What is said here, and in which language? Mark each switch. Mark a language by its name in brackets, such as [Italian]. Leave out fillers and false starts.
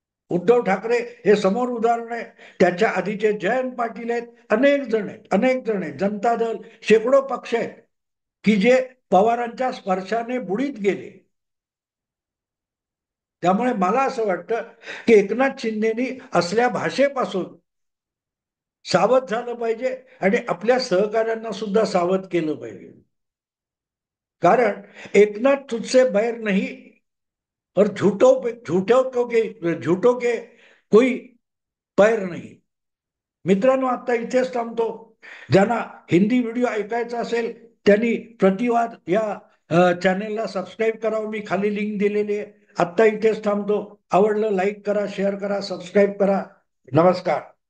[Marathi] उद्धव ठाकरे हे समोर उदाहरण आहे. त्याच्या आधीचे जयंत पाटील आहेत, अनेक जण आहेत, जनता दल, शेकडो पक्ष आहेत की जे पवारांच्या स्पर्शाने बुडीत गेले. त्यामुळे मला असं वाटतं की एकनाथ शिंदेनी असल्या भाषेपासून सावध झालं पाहिजे आणि आपल्या सहकाऱ्यांना सुद्धा सावध केलं पाहिजे. [Hindi] कारण एकनाथ तुझसे बैर नहीं और झूठों के कोई पैर नाही. [Marathi] मित्रांनो, आता इथेच थांबतो. ज्यांना हिंदी व्हिडिओ ऐकायचा असेल त्यांनी प्रतिवाद या चॅनेलला सबस्क्राईब करावं. मी खाली लिंक दिलेली आहे. आत्ता इथेच थांबतो. आवडलं लाईक करा, शेअर करा, सबस्क्राईब करा. नमस्कार.